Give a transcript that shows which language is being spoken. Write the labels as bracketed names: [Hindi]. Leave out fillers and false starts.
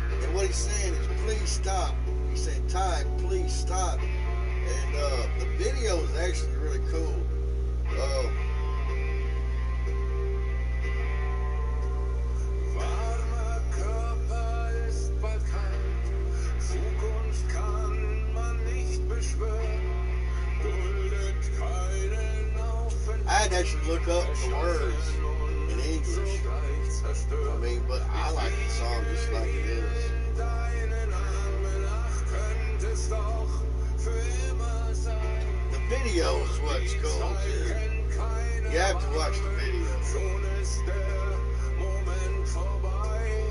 [English] And what he's saying is, please stop. He said, time, please stop. And the video is actually really cool. [German] Warmer Körper ist bald kalt. Zukunft kann man nicht beschwören. Duldet keinen Aufenthalt. [English] I had to actually look up the words in English. I mean, but I like the song just like it is. [German] Deinen Armen, ach, könnte es doch für immer sein. [English] The video is what's cool too. You have to watch the video. [German] Schon ist der Moment vorbei.